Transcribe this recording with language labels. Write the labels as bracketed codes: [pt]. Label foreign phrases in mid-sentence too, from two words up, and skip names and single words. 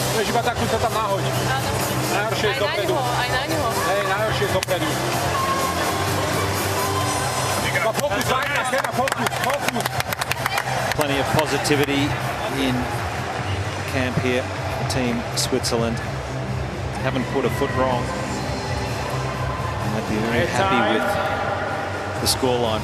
[sk] iba takú sa tam nahoď. Najhoršie je dopredu. Aj na ňoho. Hej, najhoršie je dopredu. [en] Focus, focus. Plenty of positivity in camp here for Team Switzerland. Haven't put a foot wrong. And they'd be very happy with the scoreline.